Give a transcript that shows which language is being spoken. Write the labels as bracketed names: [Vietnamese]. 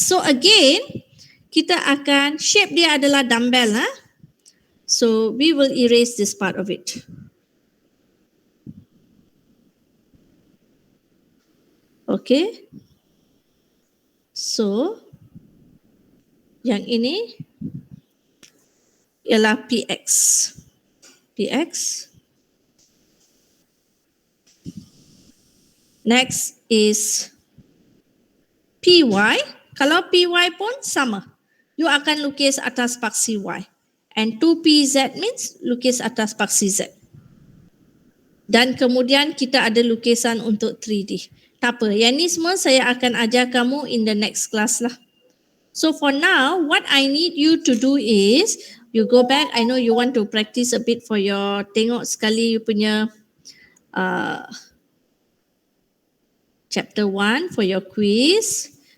[Malay] So again, kita akan shape dia adalah dumbbell. [English] So we will erase this part of it. [Malay] Okay. So yang ini ialah px. Px. [English] Next is py. [Malay] Kalau py pun sama. You akan lukis atas paksi y. And 2pz means lukis atas paksi z. Dan kemudian kita ada lukisan untuk 3D. Tak apa, yang ni semua saya akan ajar kamu [English] in the next class [Malay] lah. [English] So for now, what I need you to do is, you go back, I know you want to practice a bit for your, [Malay] tengok sekali [English] you punya chapter 1 for your quiz.